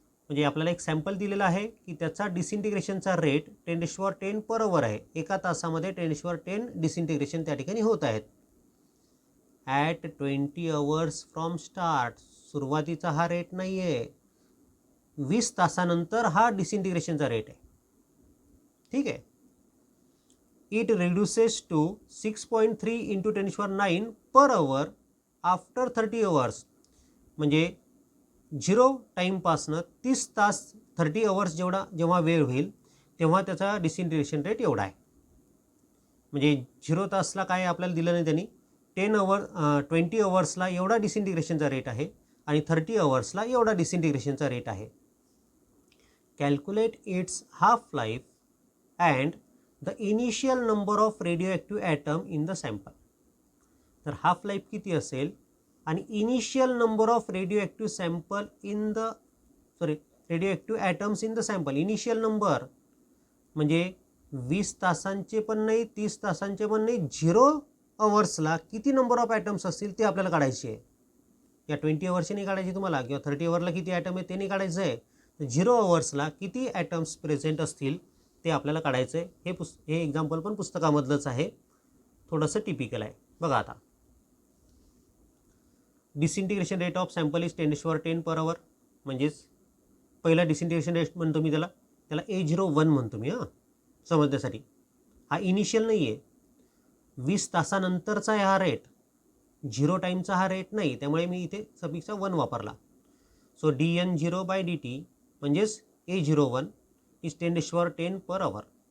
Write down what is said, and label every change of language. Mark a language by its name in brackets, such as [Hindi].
[Marathi] म्हणजे आपल्याला एक सॅम्पल दिलेला आहे की त्याचा डिसइंटिग्रेशनचा रेट 10⁻10 पर अवर आहे. एका तासामध्ये 10⁻10 डिसइंटिग्रेशन त्या ठिकाणी होत आहेत. [English] At 20 hours from start. [Marathi] सुरुवातीचा हा रेट नाही आहे, 20 तासानंतर हा डिसइंटिग्रेशनचा रेट आहे. ठीक आहे. [English] It reduces to 6.3 into 10⁻9 per hour after 30 hours. [Marathi] म्हणजे 0 टाईमपासनं 30 तास 30 अवर्स जेव्हा वेळ होईल तेव्हा त्याचा डिसइंटिग्रेशन रेट एवढा आहे. म्हणजे 0 तासला काय आपल्याला दिलं नाही त्यांनी, 20 अवर्सला एवढा डिसइंटिग्रेशनचा रेट आहे आणि 30 अवर्सला एवढा डिसइंटिग्रेशनचा रेट आहे. [English] Calculate its half life and the initial number of radioactive atom in the sample. [Marathi] तर हाफ लाईफ किती असेल आणि initial number of radio active sample radio active atoms in the sample. Initial number म्हणजे 20 तासांचे पण नाही, 30 तासांचे पण नाही, 0 अवर्सला किती नंबर ऑफ ॲटम्स असतील ते आपल्याला काढायचे आहे. या 20 अवर्सची नाही काढायची तुम्हाला, किंवा 30 अवरला किती ॲटम आहे ते नाही काढायचं आहे. 0 अवर्सला किती ॲटम्स प्रेझेंट असतील ते आपल्याला काढायचं आहे. हे एक्झाम्पल पण पुस्तकामधलंच आहे, थोडंसं टिपिकल आहे. बघा आता, [English] Disintegration rate of sample is 10⁻10 per hour. [Marathi] म्हणजेच पहिला डिसइंटिग्रेशन रेट म्हणतो मी त्याला A01 म्हणतो मी. समजण्यासाठी हा इनिशियल नाही आहे, 20 तासानंतरचा आहे हा रेट, 0 टाईमचा हा रेट नाही, त्यामुळे मी इथे सफिक्सचा 1 वापरला. [English] So dN0/dt म्हणजेच A01 is 10⁻10 per hour.